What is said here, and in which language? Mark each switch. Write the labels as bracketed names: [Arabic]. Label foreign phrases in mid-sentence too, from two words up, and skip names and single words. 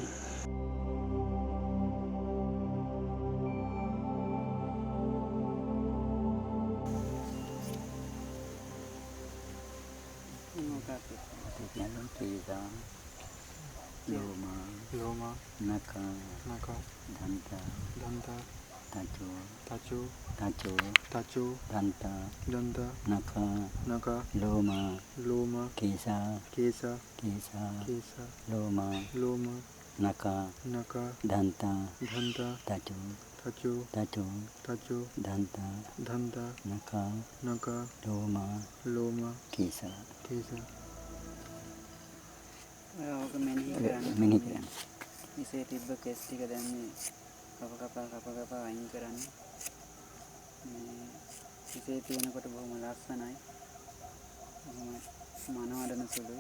[Pali] लोमा नका धंता ताचो दंता नका लोमा केसा लोमा नका धंता ताचो दंता नका लोमा केसा [Sinhala] ඔක මෙනෙහි කරන්න. ඉසේ තිබ්බ කෙස් ටික දැන් මේ කප අයින් කරන්න. මේ ඉසේ තියෙනකොට බොහොම ලස්සනයි. මනවඩන සුළුයි.